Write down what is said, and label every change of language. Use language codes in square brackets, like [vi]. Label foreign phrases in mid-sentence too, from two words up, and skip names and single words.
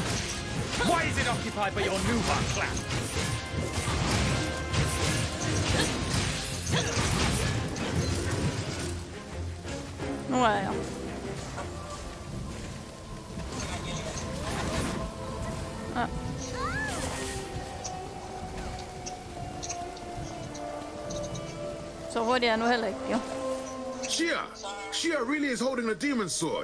[en] Why is it occupied by your Nuwa clan? [da] Nu er jeg. Ja. Så hurtigt er jeg nu heller ikke, jo. [en] Shia really is holding the demon sword.